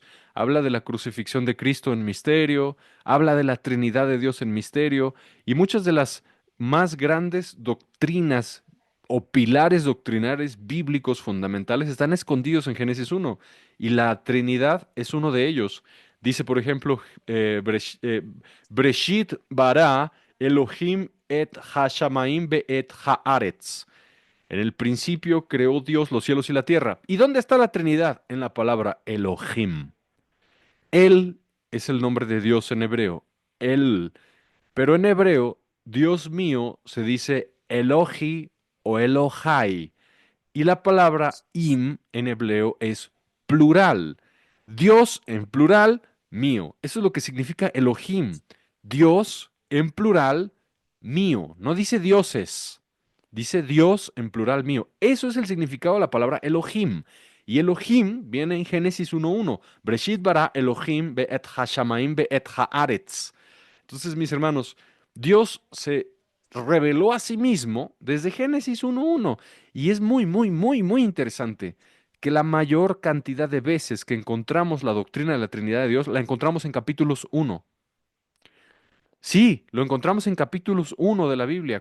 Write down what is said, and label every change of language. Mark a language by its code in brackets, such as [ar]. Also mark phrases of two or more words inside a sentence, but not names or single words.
[es] Habla de la crucifixión de Cristo en misterio, habla de la Trinidad de Dios en misterio, y muchas de las más grandes doctrinas o pilares doctrinales bíblicos fundamentales están escondidos en Génesis 1, y la Trinidad es uno de ellos. Dice, por ejemplo, [he] בראשית ברא אלהים את השמים ו את הארץ. [es] En el principio creó Dios los cielos y la tierra. ¿Y dónde está la Trinidad? En la palabra Elohim. Él es el nombre de Dios en hebreo. Él. Pero en hebreo, Dios mío se dice Elohi o Elohai. Y la palabra im en hebreo es plural. Dios en plural, mío. Eso es lo que significa Elohim. Dios en plural, mío. No dice dioses. Dice Dios en plural mío. Eso es el significado de la palabra Elohim. Y Elohim viene en Génesis 1:1. [he] בראשית ברא אלהים ואת השמים ואת הארץ. [es] Entonces, mis hermanos, Dios se reveló a sí mismo desde Génesis 1:1. Y es muy, muy, muy, muy interesante que la mayor cantidad de veces que encontramos la doctrina de la Trinidad de Dios la encontramos en capítulos 1. Sí, lo encontramos en capítulos 1 de la Biblia.